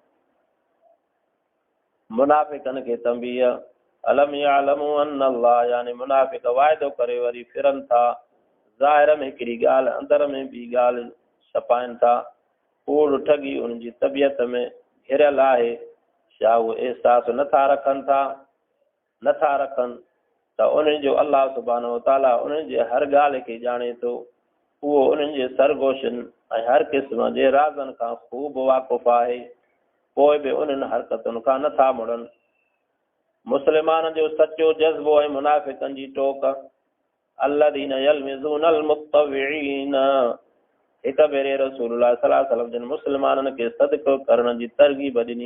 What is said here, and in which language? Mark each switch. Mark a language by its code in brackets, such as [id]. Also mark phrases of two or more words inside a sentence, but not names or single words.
[sd] मुनाफ़िक़नि खे तंबीह [ar] ألم يعلموا أن الله [sd] यानी मुनाफ़िक़ वाइदो करे वरी फिरनि था ज़ाहिर में हिकिड़ी ॻाल्हि अंदर में ॿी ॻाल्हि छपाइनि था कूड़ ठगी उन जी तबियत में घिरियल आहे छा उहे अहसासु नथा रखनि त उन्हनि जो [ar] الله سبحانه وتعالى [sd] उन्हनि जे हर ॻाल्हि खे ॼाणे थो उहो उन्हनि जे सरगोशनि ऐं हर क़िस्म जे राज़नि खां ख़ूब वाक़ुफ़ु आहे पोइ बि उन्हनि हरकतुनि खां नथा मुड़नि। मुस्लमान जो सचो जज़्बो ऐं मुनाफ़िकनि जी टोक [ar] الذين يلمزون المطوعين, [sd] हिक भेरे [ar] رسول الله صلى الله عليه وسلم [sd] जिन मुस्लमाननि खे सदको करण जी तरगीब ॾिनी।